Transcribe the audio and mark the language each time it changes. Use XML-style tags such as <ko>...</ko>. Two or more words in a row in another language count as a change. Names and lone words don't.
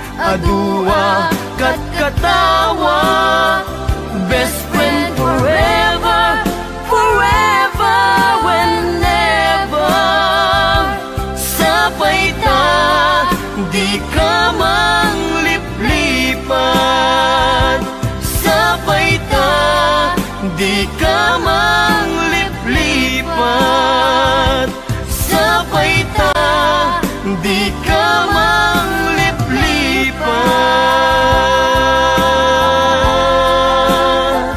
<ilo>adua kat katawa.</ilo> <en>Best friend forever, forever, whenever.</en> <ilo>Sabay ta, di ka mangliplipat. Sabay ta, di ka mangliplipat. Sabay ta, di ka mangliplipat.</ilo>